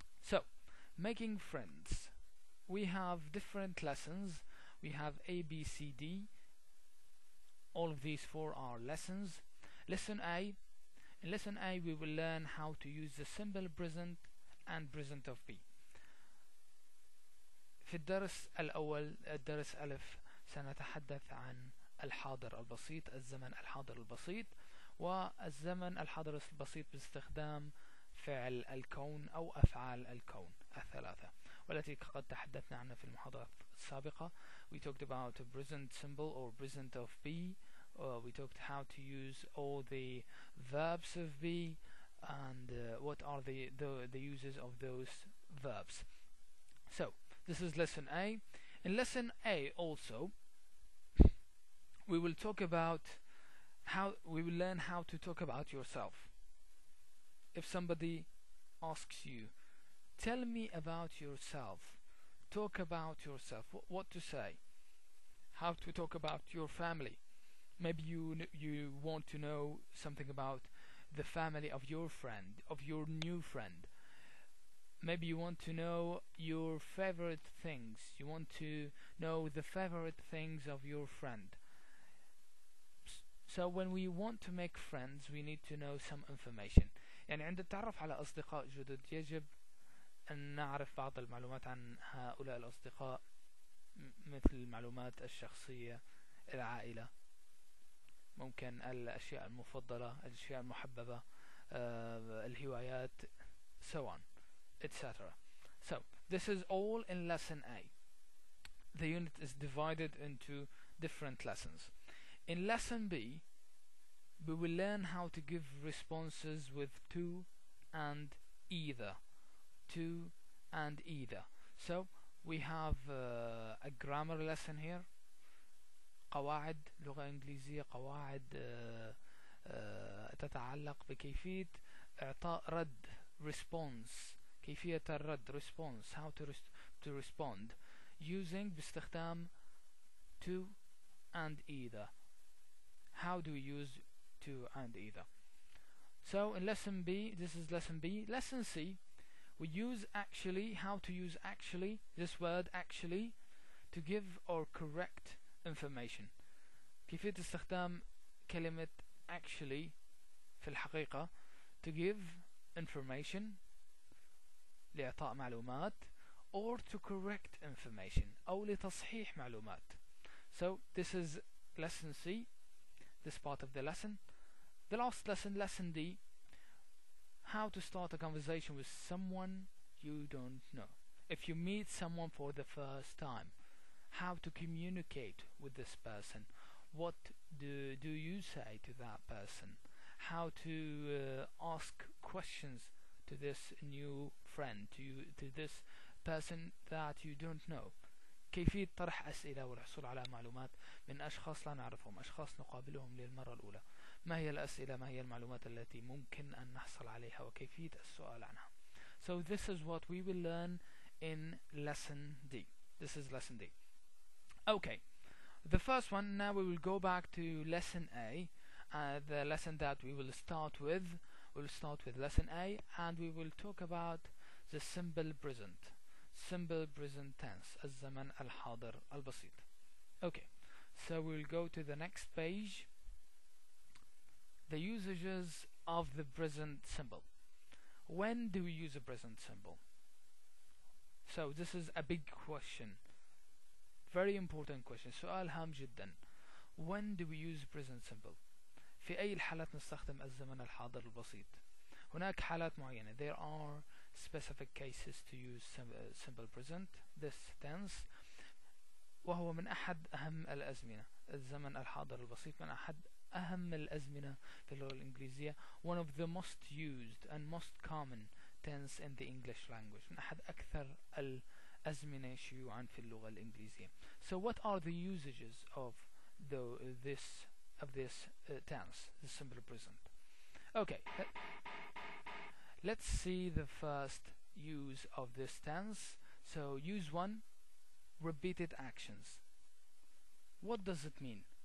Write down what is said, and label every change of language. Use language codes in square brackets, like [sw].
[en] So making friends, we have different lessons. We have A, B, C, D. All of these 4 are lessons. Lesson A In lesson A we will learn how to use the simple present and present of be. [ar] في الدرس الأول الدرس ألف سنتحدث عن الحاضر البسيط، الزمن الحاضر البسيط، والزمن الحاضر البسيط باستخدام فعل الكون أو أفعال الكون الثلاثة، والتي قد تحدثنا عنها في المحاضرة السابقة. [en] We talked about a present simple or present of be. We talked how to use all the verbs of be and what are the uses of those verbs. So this is lesson A. In lesson A also we will talk about we will learn how to talk about yourself. If somebody asks you, tell me about yourself, talk about yourself, what to say, how to talk about your family. Maybe you want to know something about the family of your friend, of your new friend. Maybe you want to know your favorite things, you want to know the favorite things of your friend. So when we want to make friends we need to know some information. [ar] يعني عند التعرف على أصدقاء جدد يجب أن نعرف بعض المعلومات عن هؤلاء الأصدقاء، مثل المعلومات الشخصية، العائلة، ممكن الأشياء المفضلة، الأشياء المحببة، الهوايات، [en] so on, etc. So this is all in lesson A. The unit is divided into different lessons. In lesson B we will learn how to give responses with to and either. To and either. So we have a grammar lesson here. [ar] قواعد لغة إنجليزية، قواعد تتعلق بكيفية إعطاء رد response، كيفية الرد response، [en] how to respond using [ar] باستخدام to and either. [en] How do we use to and either? So in lesson B, this is lesson B. Lesson C, we use actually, how to use actually, this word actually, to give or correct information. [ar] كيفية استخدام كلمة actually في الحقيقة [en] to give information، [ar] لإعطاء معلومات، [en] or to correct information [ar] أو لتصحيح معلومات. [en] So this is lesson C, this part of the lesson. The last lesson, lesson D, how to start a conversation with someone you don't know. If you meet someone for the first time, how to communicate with this person, what do you say to that person, how to ask questions to this new friend, to this person that you don't know. [ar] كيفية طرح أسئلة والحصول على معلومات من أشخاص لا نعرفهم، أشخاص نقابلهم للمرة الأولى. ما هي الأسئلة، ما هي المعلومات التي ممكن أن نحصل عليها وكيفية السؤال عنها. [en] So this is what we will learn in lesson D. This is lesson D. Okay, the first one, now we will go back to lesson A, the lesson that we will start with. We'll start with lesson A and we will talk about the simple present tense، [ar] الزمن الحاضر البسيط. [en] Okay, so we'll go to the next page. The usages of the present simple. When do we use a present simple? So this is a big question, very important question، [ar] سؤال هام جدا. [en] When do we use present simple؟ [ar] في أي الحالات نستخدم الزمن الحاضر البسيط؟ هناك حالات معينة. [en] There are specific cases to use simple present, this tense، [ar] وهو من أحد أهم الأزمنة. الزمن الحاضر البسيط من أحد أهم الأزمنة في اللغة الإنجليزية. [en] One of the most used and most common tense in the English language. [ar] من أحد أكثر الأزمنة شيوعا في اللغة الإنجليزية. [en] So what are the usages of this tense, the simple present? Okay, let's see the first use of this tense. So use 1, repeated actions. What does it mean?